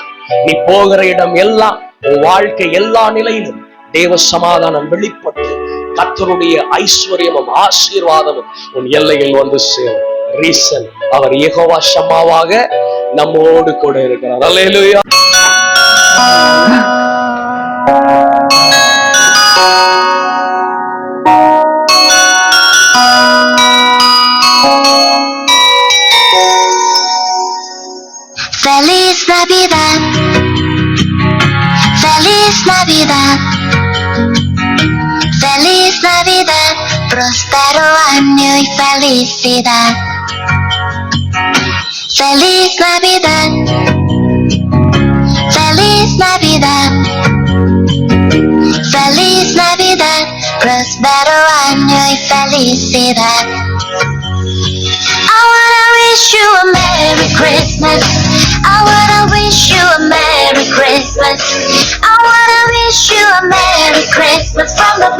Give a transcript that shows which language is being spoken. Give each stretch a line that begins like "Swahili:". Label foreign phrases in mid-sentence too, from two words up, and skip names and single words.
Tamil: நீ போகிற இடம் எல்லாம், உன் வாழ்க்கை எல்லா நிலையிலும் தேவ சமாதானம் வெளிப்பட்டு கர்த்தருடைய ஐஸ்வர்யமும் ஆசீர்வாதமும் உன் எல்லையில் வந்து சேரும். ரீசன், அவர் யெகோவா ஷம்மாவாக நம்மோடு கூட இருக்கிறார். அல்லேலூயா.
Spanish: Feliz Navidad, Feliz Navidad, Feliz Navidad, próspero año y felicidad. Feliz Navidad, Feliz Navidad, Feliz Navidad, próspero año y felicidad.
English: I wanna wish you a Merry Christmas. I wanna wish you a Merry Christmas. I wanna wish you a Merry Christmas from